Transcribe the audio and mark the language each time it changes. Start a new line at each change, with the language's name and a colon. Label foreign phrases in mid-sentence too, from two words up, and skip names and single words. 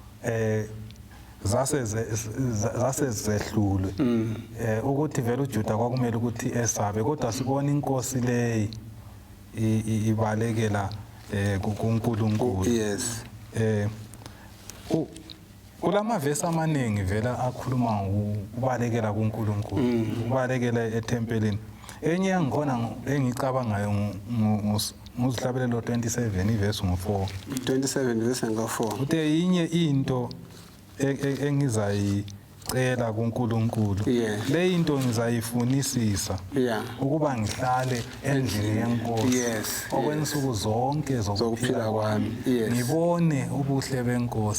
North Ndebele: zasezehlulwe ukuthi vele uJuda kwakumele ukuthi esabe kodwa sibona inkosi leyi ibalekela kuNkulunkulu kulamavesi amaningi vela akhuluma ukubalekela kuNkulunkulu ukubalekela ethempelini enye yangikhona engicabangayo nguzihlabelelo 27 ivesi ngo4 27 verse ngo4 uthe inye into engizayicela kuNkulunkulu le into ngizayifunisisa ukuba ngihlale endlini yenkosi okwensuku zonke zokuphila kwami ngibone ubuhle benkosi